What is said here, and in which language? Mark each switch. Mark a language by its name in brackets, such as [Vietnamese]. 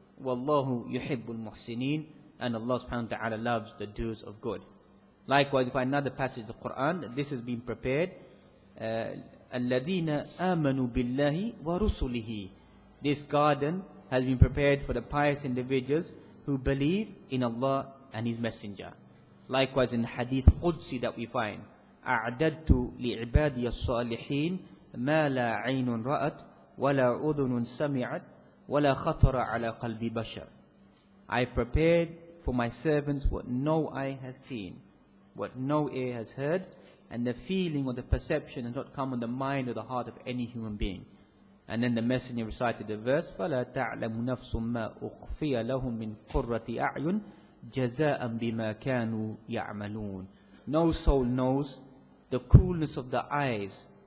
[Arabic] وَاللَّهُ يُحِبُّ الْمُحْسِنِينَ. [English] And Allah subhanahu wa ta'ala loves the doers of good. Likewise, if I find another passage of the Quran, that this has been prepared. [Arabic] الَّذِينَ آمَنُوا بِاللَّهِ وَرُسُلِهِ. [English] This garden has been prepared for the pious individuals who believe in Allah and His Messenger. Likewise, in Hadith Qudsi that we find, [Arabic] أعددت لعبادي الصالحين ما لا عين رأت ولا أذن سمعت ولا خطر على قلب بشر. [English] I prepared for my servants what no eye has seen, what no ear has heard, and the feeling or the perception has not come on the mind or the heart of any human being. And then the Messenger recited the verse, [Arabic] فَلَا تَعْلَمُ نَفْسٌ مَا أُخْفِيَ لَهُم مِّن قُرَّةِ أَعْيُنٍ جَزَاءً بِمَا كَانُوا يَعْمَلُونَ. [English] No soul knows the coolness of the eyes